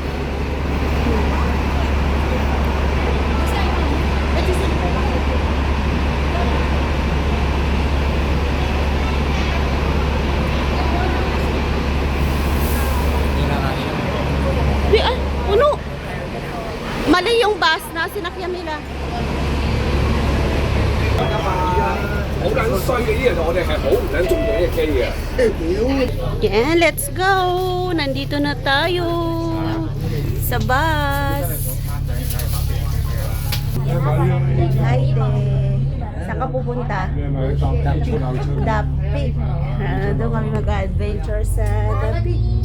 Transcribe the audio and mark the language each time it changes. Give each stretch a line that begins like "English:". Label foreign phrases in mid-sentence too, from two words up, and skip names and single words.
Filipino: Di, puno. Mali yung bus na sinakyan nila.
Cantonese: 好撚衰嘅呢樣，我哋係好唔撚中意呢隻機嘅。
English: Yeah, let's go!
Filipino: Nandito na tayo sa bus. Hi, de. Saan ka pupunta? Dapi. Doon kami mag-adventure sa Dapi.